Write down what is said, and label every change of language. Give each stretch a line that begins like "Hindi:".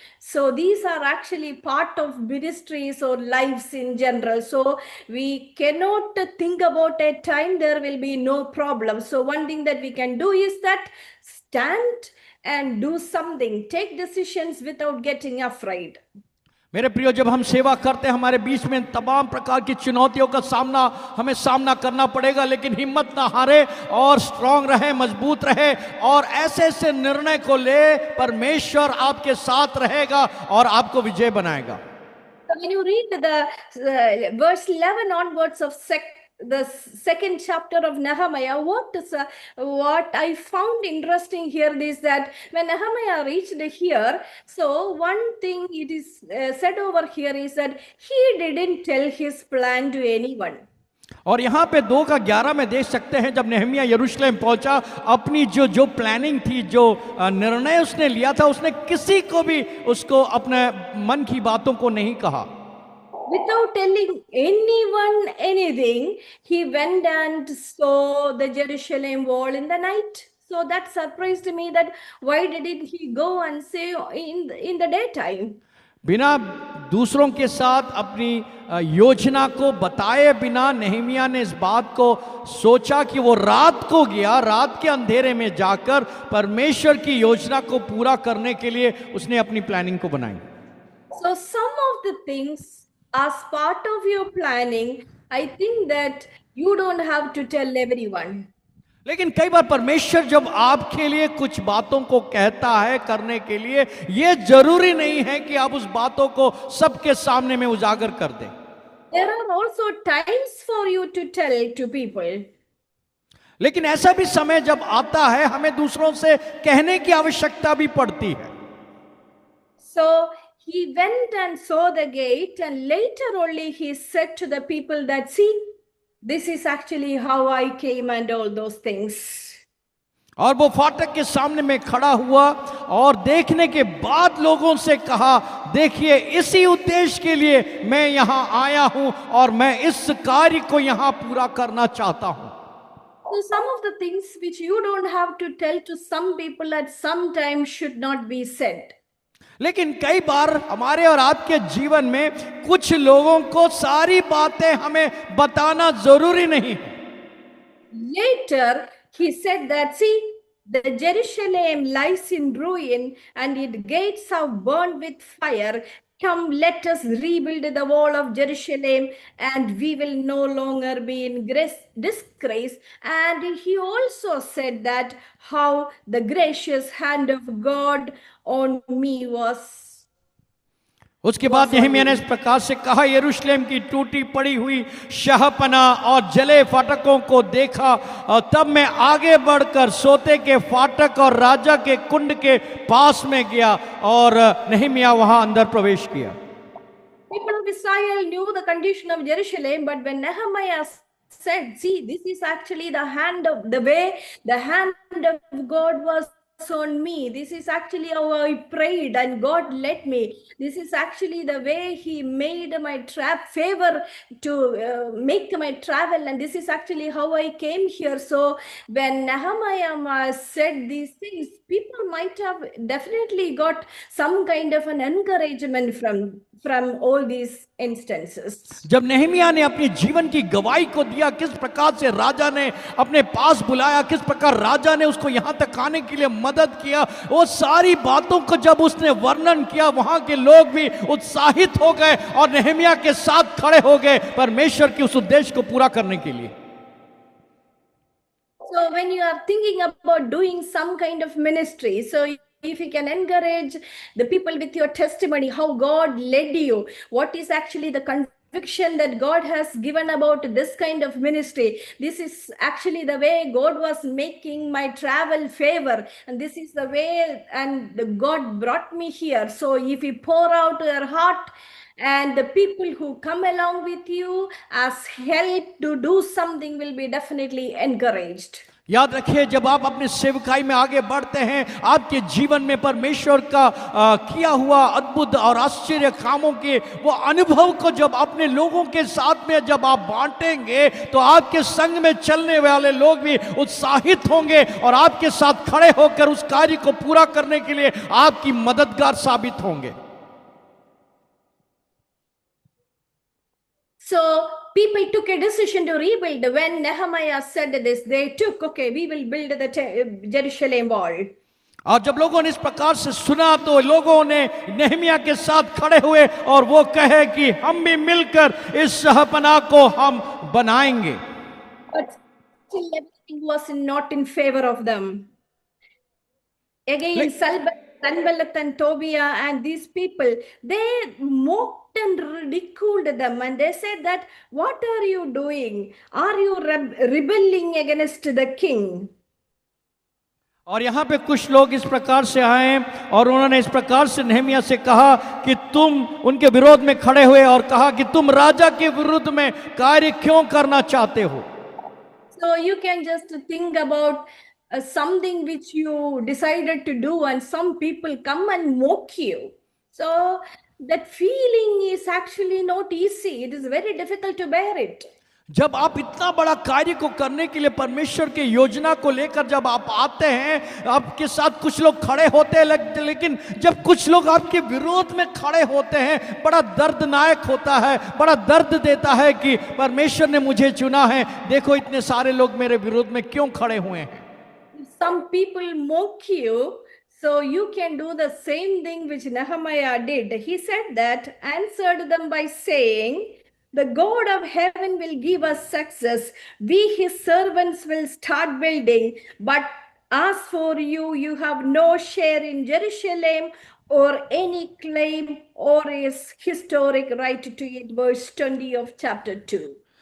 English: So these are actually part of ministries or lives in general. So we cannot think about a time there will be no problem. So one thing that we can do is that stand and do something, take decisions without getting afraid.
Hindi: मेरे प्रियो, जब हम सेवा करते हैं, हमारे बीच में तमाम प्रकार की चुनौतियों का हमें सामना करना पड़ेगा, लेकिन हिम्मत ना हारे और स्ट्रांग रहे, मजबूत रहे और ऐसे ऐसे निर्णय को ले, परमेश्वर आपके साथ रहेगा और आपको विजय बनाएगा।
English: When you read the verse 11 onwards of the second chapter of Nehemiah, what I found interesting here is that when Nehemiah reached here, so one thing it is said over here is that he didn't tell his plan to anyone.
Hindi: और यहाँ पे 2:11 में देख सकते हैं, जब Nehemiah यरूशलेम पहुंचा, अपनी जो प्लानिंग थी, जो निर्णय उसने लिया था, उसने किसी को भी उसको अपने मन की बातों को नहीं कहा।
English: Without telling anyone anything, he went and saw the Jerusalem wall in the night. So that surprised me, that why didn't he go and say in the daytime?
Hindi: बिना दूसरों के साथ अपनी योजना को बताए बिना नेहमिया ने इस बात को सोचा कि वो रात को गया, रात के अंधेरे में जाकर परमेश्वर की योजना को पूरा करने के लिए उसने अपनी प्लानिंग को बनाई।
English: So some of the things as part of your planning, I think that you don't have to tell everyone.
Hindi: लेकिन कई बार परमेश्वर जब आपके लिए कुछ बातों को कहता है करने के लिए, ये जरूरी नहीं है कि आप उस बातों को सबके सामने में उजागर कर दें।
English: There are also times for you to tell to people.
Hindi: लेकिन ऐसा भी समय जब आता है हमें दूसरों से कहने की आवश्यकता भी पड़ती है।
English: So he went and saw the gate, and later only he said to the people that, see, this is actually how I came and all those things.
Hindi: और वो फाटक के सामने में खड़ा हुआ और देखने के बाद लोगों से कहा, देखिए इसी उद्देश्य के लिए मैं यहां आया हूं और मैं इस कार्य को यहां पूरा करना चाहता हूं।
English: So some of the things which you don't have to tell to some people at some time should not be said.
Hindi: लेकिन कई बार हमारे और आपके जीवन में कुछ लोगों को सारी बातें हमें बताना जरूरी नहीं।
English: Later, he said that, see, the Jerusalem lies in ruin and its gates have burned with fire. Come, let us rebuild the wall of Jerusalem, and we will no longer be in disgrace. And he also said that how the gracious hand of God on me was.
Hindi: उसके बाद यही ने इस प्रकार से कहा, यरूशलेम की टूटी पड़ी हुई शहपना और जले फाटकों को देखा, और तब मैं आगे बढ़कर सोते के फाटक और राजा के कुंड के पास में गया और नहम्याह वहां अंदर प्रवेश किया।
English: People of Israel knew the condition of Jerusalem, but when Nehemiah said, see, this is actually the hand of the way the hand of God was on me. This is actually how I prayed and God led me. This is actually the way he made my favor to make my travel, and this is actually how I came here. So when Nehemiah said these things, people might have definitely got some kind of an encouragement from all these instances.
Hindi: जब नहम्याह ने अपने जीवन की गवाही को दिया, किस प्रकार से राजा ने अपने पास बुलाया, किस प्रकार राजा ने उसको यहां तक आने के लिए मदद किया, वो सारी बातों को जब उसने वर्णन किया, वहां के लोग भी उत्साहित हो गए और नहम्याह के साथ खड़े हो गए परमेश्वर के उस उद्देश्य को पूरा करने के लिए।
English: So when you are thinking about doing some kind of ministry, so if you can encourage the people with your testimony, how God led you, what is actually the conviction that God has given about this kind of ministry, this is actually the way God was making my travel favor, and this is the way and God brought me here. So if you pour out your heart, and the people who come along with you as help to do something will be definitely encouraged.
Hindi: याद रखिए, जब आप अपने सेवकाई में आगे बढ़ते हैं, आपके जीवन में परमेश्वर का किया हुआ अद्भुत और आश्चर्य कामों के वो अनुभव को जब अपने लोगों के साथ में जब आप बांटेंगे, तो आपके संग में चलने वाले लोग भी उत्साहित होंगे और आपके साथ खड़े होकर उस कार्य को पूरा करने के लिए आपकी मददगार साबित होंगे।
English: So people took a decision to rebuild. When Nehemiah said this, they took, okay, we will build the Jerusalem wall.
Hindi: और जब लोगों ने इस प्रकार से सुना, तो लोगों ने नहम्याह के साथ खड़े हुए और वो कहे कि हम भी मिलकर इस शहपनाह को हम बनाएंगे।
English: But still everything was not in favor of them. Again, Sanballat and Tobiah and these people, they mocked and ridiculed them, and they said that, what are you doing? Are you rebelling against the king?
Hindi: और यहाँ पे कुछ लोग इस प्रकार से आए और उन्होंने इस प्रकार से नहम्याह से कहा कि तुम उनके विरोध में खड़े हुए और कहा कि तुम राजा के विरुद्ध में कार्य क्यों करना चाहते हो।
English: So you can just think about something which you decided to do, and some people come and mock you. So that feeling is actually not easy. It is very difficult to bear it.
Hindi: जब आप इतना बड़ा कार्य को करने के लिए परमेश्वर के योजना को लेकर जब आप आते हैं, आपके साथ कुछ लोग खड़े होते हैं, लेकिन जब कुछ लोग आपके विरोध में खड़े होते हैं, बड़ा दर्दनायक होता है, बड़ा दर्द देता है कि परमेश्वर ने मुझे चुना है, देखो इतने सारे लोग मेरे विरोध में क्यों खड़े हुए हैं।
English: Some people mock you, so you can do the same thing which Nehemiah did. He said that, answered them by saying, the God of heaven will give us success. We, his servants, will start building. But as for you, you have no share in Jerusalem or any claim or is historic right to it. Verse 20 of chapter 2.